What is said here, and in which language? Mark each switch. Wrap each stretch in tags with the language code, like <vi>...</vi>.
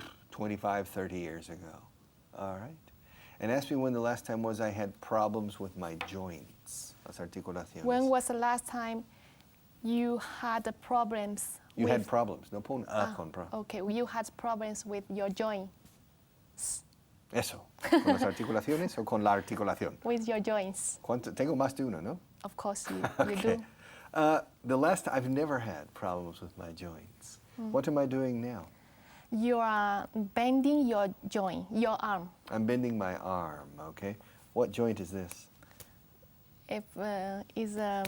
<en>25, 30 years ago. All right. And ask me when the last time was I had problems with my joints.</en> <es>Las articulaciones.</es> <en>When was the last time you had problems You with... had problems.</en> <es>No pon con pro.</es> <en>Okay, you had problems with your joint.</en> <es>Eso. ¿Con las articulaciones o con la articulación?</es> <en>With your joints.</en> <es>Tengo más de uno, ¿no?</es> <en>Of course you Okay. do. The last I've never had problems with my joints. What am I doing now? You are bending your joint, your arm. I'm bending my arm, okay? What joint is this? If is</en>